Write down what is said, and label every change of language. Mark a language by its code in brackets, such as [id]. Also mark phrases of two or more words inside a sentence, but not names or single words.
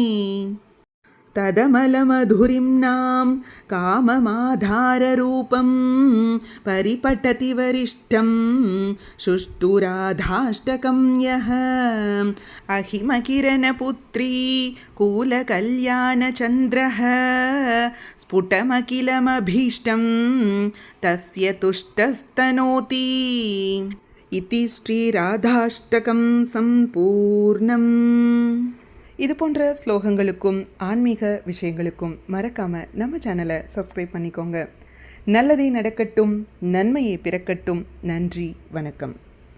[sa] तदमलमधुरिम्नां काममाधाररूपं परिपठति वरिष्ठं सुष्ठुराधाष्टकं यः अहिमकिरणपुत्री कूलकल्याणचन्द्रः स्फुटमखिलमभीष्टं तस्य तुष्टस्तनोति. इति श्रीराधाष्टकं सम्पूर्णम्. [ta] இது போன்ற ஸ்லோகங்களுக்கும் ஆன்மீக விஷயங்களுக்கும் மறக்காமல் நம்ம சேனலை சப்ஸ்கிரைப் பண்ணிக்கோங்க. நல்லதே நடக்கட்டும், நன்மையே பிறக்கட்டும். நன்றி, வணக்கம்.